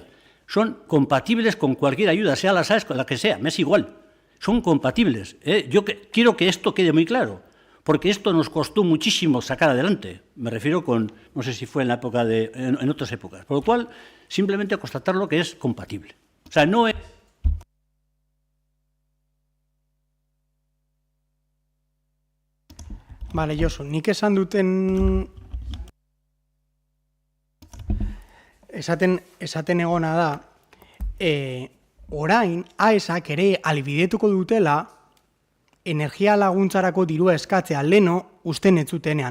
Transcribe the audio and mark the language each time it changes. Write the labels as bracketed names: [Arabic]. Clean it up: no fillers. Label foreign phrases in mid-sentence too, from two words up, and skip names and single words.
[Spanish] Son compatibles con cualquier ayuda, sea la SAES, con la que sea, me es igual. Son compatibles. Yo quiero que esto quede muy claro, porque esto nos costó muchísimo sacar adelante. Me refiero no sé si fue en la época en otras épocas. Por lo cual, simplemente constatarlo que es compatible. O sea, no es... [Basque] Bale, Josu, nik esaten egona da, orain, AESak ere albidetuko dutela energia laguntzarako dirua eskatzea leno usten ez zutenean.